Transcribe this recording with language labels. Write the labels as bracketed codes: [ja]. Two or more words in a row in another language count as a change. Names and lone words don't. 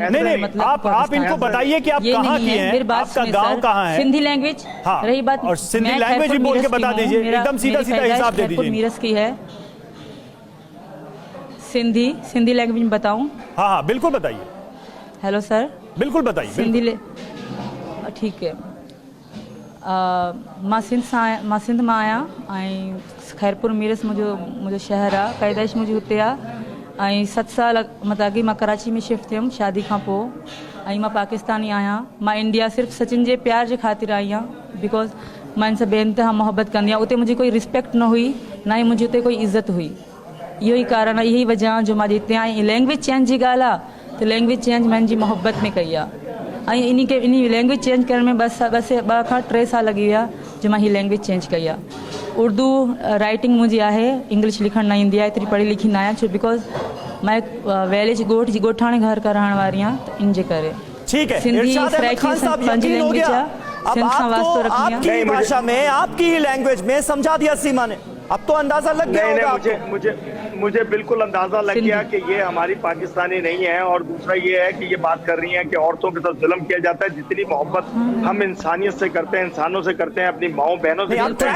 [hi] नहीं, मतलब आप इनको बताइए कि आप कहां की हैं, आपका गांव कहां है। सिंधी लैंग्वेज, रही बात, और सिंधी लैंग्वेज भी बोल के बता दीजिए, एकदम सीधा सीधा हिसाब दे दीजिए। मीरस की है सिंधी लैंग्वेज में बताऊं? हाँ, बिल्कुल बताइए। हेलो सर, बिल्कुल बताइए। सिंधी ठीक है। [sd] मां सिंध मां आहियां ऐं खैरपुर मीरस मुंहिंजो शहर आहे, पैदाइश मुंहिंजी हुते आहे ऐं 7 साल मतिलबु अॻे मां कराची में शिफ्ट थियमि शादी खां पोइ, ऐं मां पाकिस्तानी आहियां। मां इंडिया सिर्फ़ु सचिन जे प्यार जे ख़ातिर आई आहियां, बिकॉज़ मां इन सां बेइंतिहा मोहबत कंदी आहियां। उते मुंहिंजी कोई रिस्पेक्ट न हुई, ना ई मुंहिंजी उते कोई इज़त हुई। इहो ई कारण आहे, इहा ई वजह आहे जो मां हिते आई। [en] language change [sd] जी ॻाल्हि आहे त [en] language change [sd] मां जी मोहब्बत में कई आहे, ऐं इन [en] language change [sd] करण में 2 खां 3 साल लॻी विया जो मां हीअ [en] language change [sd] कई आहे। उर्दू राइटिंग मुंहिंजी आहे, इंग्लिश लिखणु न ईंदी आहे, एतिरी पढ़ी लिखी न आहियां, छो बिकॉज़ मां विलेज ॻोठाणे घर का रहण वारी आहियां, त इन जे करे। ठीक है, सिंधी पंहिंजी लैंग्वेज आहे, सिंध सां वास्तो रखंदी [hi] आपकी भाषा में, आपकी ही लैंग्वेज में समझा दिया सीमा ने। अब तो अंदाजा लग गया होगा आपको। मुझे बिल्कुल अंदाजा लग गया कि ये हमारी पाकिस्तानी नहीं है। और दूसरा ये है कि ये बात कर रही हैं कि औरतों के साथ जुल्म किया जाता है। जितनी मोहब्बत हम इंसानियत से करते हैं, इंसानों से करते हैं, अपनी माओ बहनों से करते हैं।